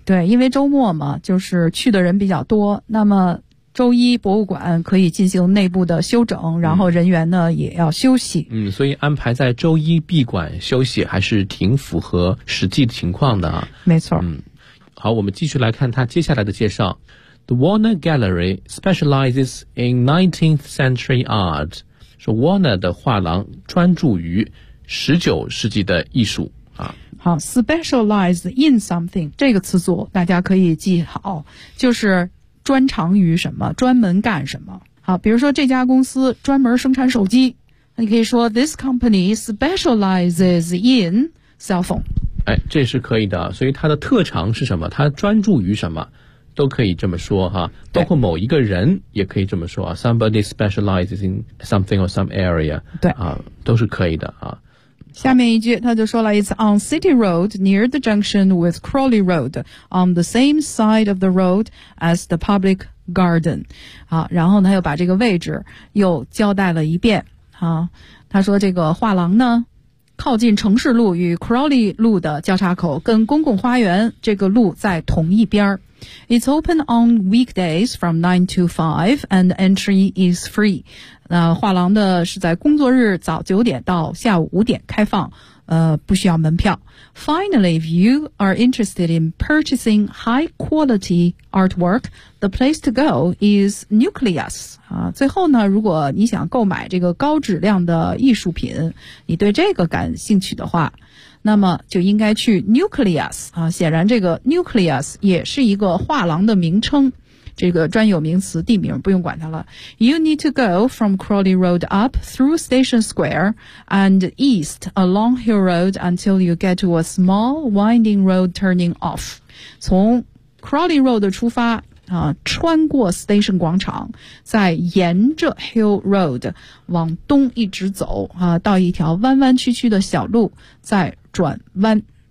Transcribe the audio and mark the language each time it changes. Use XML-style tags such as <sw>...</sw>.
<zh>对，因为周末嘛，就是去的人比较多，那么周一博物馆可以进行内部的休整，然后人员呢，也要休息。嗯，所以安排在周一闭馆休息还是挺符合实际的情况的啊。没错。嗯，好，我们继续来看它接下来的介绍。</zh> <en>The Warner Gallery specializes in 19th century art.</en> <zh>是 Warner 的画廊专注于19世纪的艺术。好，</zh> <en>specialize in something，</en> <zh>这个词组大家可以记好，就是专长于什么，专门干什么。好，比如说这家公司专门生产手机，你可以说</zh> <en>This company specializes in cell phone。</en> <zh>哎，这是可以的，所以它的特长是什么，它专注于什么。都可以这么说哈，包括某一个人也可以这么说啊。</zh> <en>Somebody specializes in something or some area，</en> <zh>对啊，都是可以的啊。下面一句他就说了</zh> <en>，It's on City Road near the junction with Crawley Road on the same side of the road as the public garden。</en> <zh>好，然后他又把这个位置又交代了一遍。好，他说这个画廊呢，靠近城市路与 Crawley 路的交叉口，跟公共花园这个路在同一边。</zh> <en>It's open on weekdays from 9 to 5 and entry is free。</en> <zh>画廊的是在工作日早9点到下午5点开放，不需要门票。</zh> <en>Finally, if you are interested in purchasing high quality artwork, the place to go is Nucleus。</en> <zh>最后呢，如果你想购买这个高质量的艺术品，你对这个感兴趣的话，那么就应该去 Nucleus 啊，显然这个 Nucleus 也是一个画廊的名称，这个专有名词地名不用管它了。</zh> <en>You need to go from Crawley Road up through Station Square and east along Hill Road until you get to a small winding road turning off，</en> <zh>从 Crawley Road 出发啊，穿过 Station 广场，再沿着 Hill Road 往东一直走啊，到一条弯弯曲曲的小路，再转弯。</zh>